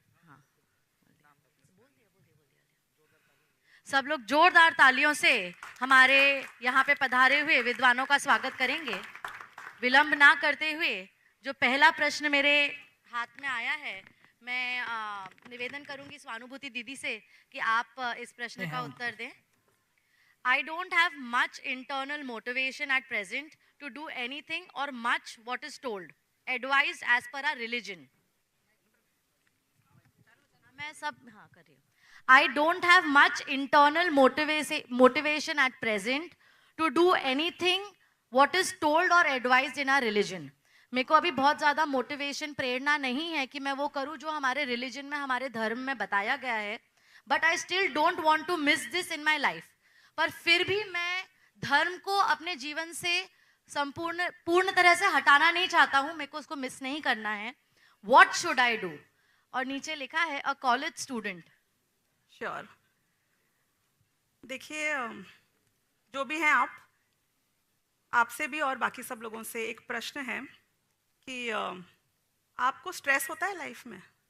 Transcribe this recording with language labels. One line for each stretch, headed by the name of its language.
Hindi: हाँ, बोल दिया। सब लोग जोरदार तालियों से हमारे यहाँ पे पधारे हुए विद्वानों का स्वागत करेंगे। विलंब ना करते हुए जो पहला प्रश्न मेरे हाथ में आया है, मैं निवेदन करूंगी स्वानुभूति दीदी से कि आप इस प्रश्न का उत्तर दें।
English: I don't have much internal motivation at present to do anything or much what is told, advised as per our religion.
Hindi: मैं सब हाँ कर रही हूँ।
English: I don't have much internal motivation at present to do anything what is told or advised in our religion.
Hindi: मेरे को अभी बहुत ज़्यादा मोटिवेशन, प्रेरणा नहीं है कि मैं वो करूँ जो हमारे रिलीजन में, हमारे धर्म में बताया गया है।
English: But I still don't want to miss this in my life.
Hindi: पर फिर भी मैं धर्म को अपने जीवन से पूर्ण तरह से हटाना नहीं चाहता हूँ, मेरे को उसको मिस नहीं करना है।
English: What should I do?
Hindi: और नीचे लिखा है अ कॉलेज स्टूडेंट। श्योर। देखिए, जो भी हैं आपसे भी और बाकी सब लोगों से एक प्रश्न है कि आपको स्ट्रेस होता है लाइफ में?